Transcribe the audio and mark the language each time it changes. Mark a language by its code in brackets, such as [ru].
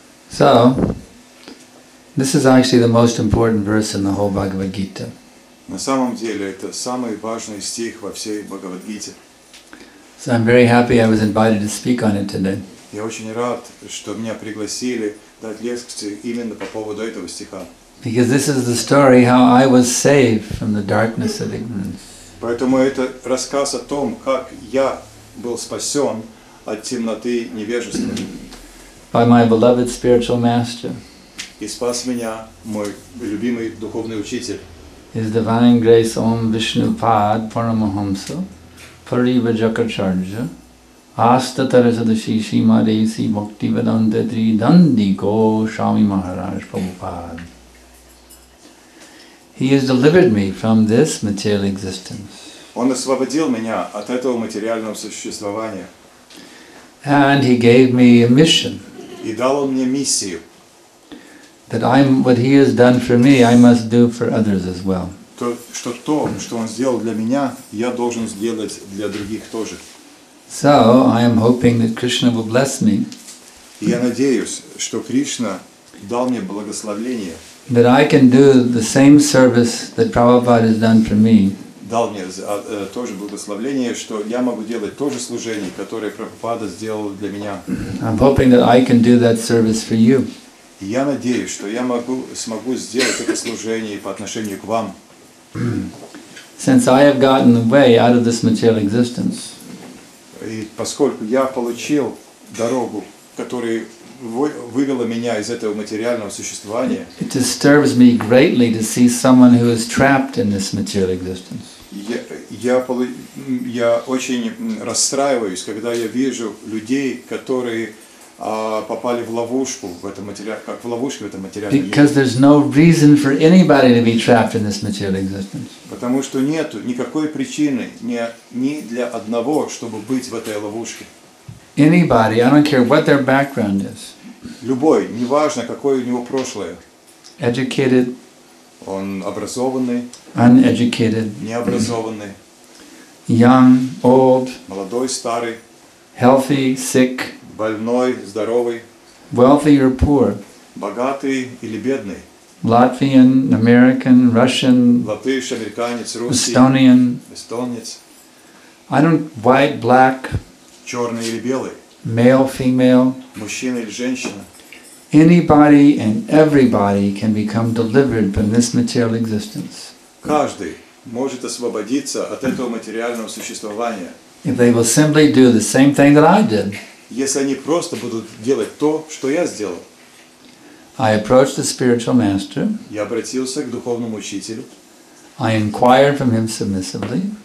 [en] So, this is actually the most important verse in the whole Bhagavad Gita. [ru] На самом деле это самый важный стих во всей Бхагавад-гите. [en] So I'm very happy I was invited to speak on it today. [ru] Я очень рад, что меня пригласили дать лекцию именно по поводу этого стиха. [en] Because this is the story how I was saved from the darkness of ignorance. [ru] Поэтому это рассказ о том, как я был спасен от темноты невежества. [en] By my beloved spiritual master. [ru] И спас меня мой любимый духовный учитель. [en] His Divine Grace Om Vishnupad Paramahamsa Parivajakacharya Astatarasadasi Shimadesi Bhaktivedanta Tridandiko Swami Maharaj Prabhupada. He has delivered me from this material existence. [ru] Он освободил меня от этого материального существования. [en] And he gave me a mission. [ru] И дал он мне миссию. [en] That what he has done for me, I must do for others as well. [ru] То, что он сделал для меня, я должен сделать для других тоже. [en] So, I am hoping that Krishna will bless me. [ru] И я надеюсь, что Кришна дал мне благословение. [en] That I can do the same service that Prabhupada has done for me. [ru] Дал мне тоже благословение, что я могу делать то же служение, которое Прабхупада сделал для меня. [en] I'm hoping that I can do that service for you. [ru] И я надеюсь, что я смогу сделать это служение по отношению к вам. [en] Since I have gotten away out of this material existence, [ru] И поскольку я получил дорогу, которая вывела меня из этого материального существования, [en] it disturbs me greatly to see someone who is trapped in this material existence. [ru] я очень расстраиваюсь, когда я вижу людей, которые попали в ловушку в этом как в ловушке в этом материальном мире. [en] Because there's no reason for anybody to be trapped in this material existence. [ru] Потому что нет никакой причины ни для одного, чтобы быть в этой ловушке. [en] Anybody, I don't care what their background is. [ru] Любой, неважно, какое у него прошлое. [en] Educated, [ru] Он образованный, [en] uneducated, [ru] необразованный, [en] young, old, [ru] молодой, старый, [en] healthy, sick, [ru] больной, здоровый, [en] wealthy or poor, [ru] богатый или бедный, [en] Latvian, American, Russian, [ru] латыш, американец, русский, [en] Estonian, [ru] эстонец, [en] white, black, [ru] черный или белый, [en] male, female, [ru] мужчина или женщина. [en] anybody and everybody can become delivered from this material existence. [ru] Каждый может освободиться от этого материального существования, [en] If they will simply do the same thing that I did. [ru] если они просто будут делать то, что я сделал. [en] I approached the spiritual master. [ru] Я обратился к духовному учителю. [en] I inquired from him submissively.